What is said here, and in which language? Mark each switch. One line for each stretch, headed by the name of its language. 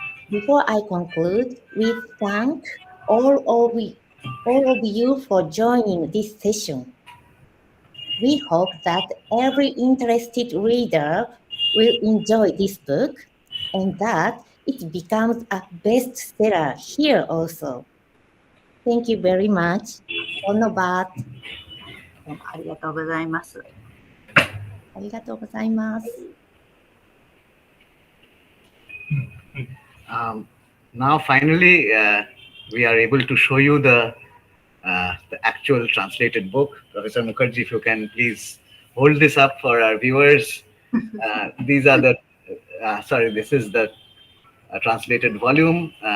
English: Before I conclude, we thank all of you for joining this session. We hope that every interested reader will enjoy this book and that it becomes a bestseller here also. Thank you very much.
Japanese: どんなばどうもありがとうございます。ありがとうございます。
English: Now, finally, we are able to show you the actual translated book. Professor Mukherjee, if you can please hold this up for our viewers. These are the, this is the translated volume.